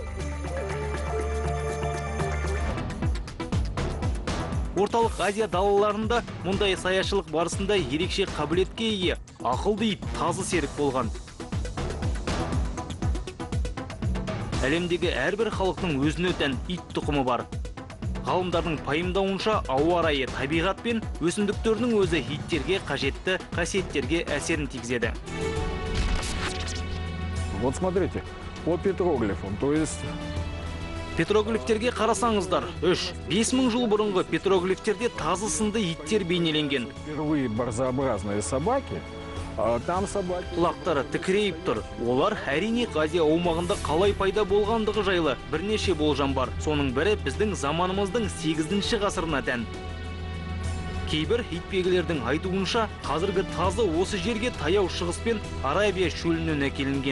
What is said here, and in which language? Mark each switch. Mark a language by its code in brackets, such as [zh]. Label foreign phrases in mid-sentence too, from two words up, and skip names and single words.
[kk] Орталық Азия далаларында мұндай саятшылық барысында ерекше қабілетке ие ақылды ит тазы серік болған. Әлемдегі әрбір халықтың өзіне тән ит тұқымы бар. Ғалымдардың пайымдауынша ауа райы, табиғат пен өсімдіктердің өзі иттерге қажетті қасиеттерге әсерін тигізеді. [ru] Вот смотрите, по петроглифам, то есть... [kk] Петроглифтерге қарасаңыздар, 3-5 мың жыл бұрынғы петроглифтерде тазы сынды иттер бейнеленген. [ru] Впервые барзообразные собаки, там собаки... [kk] Құлақтары тікірейіп тұр. Олар әрине Азия аумағында қалай пайда болғандығы жайлы бірнеше болжам бар. Соның бірі біздің заманымыздың 8-ші ғасырына тән. Кейбір итбегілердің айтуынша, қазіргі тазы осы жерге таяу шығыс пен Арабия шөлінен әкелінген.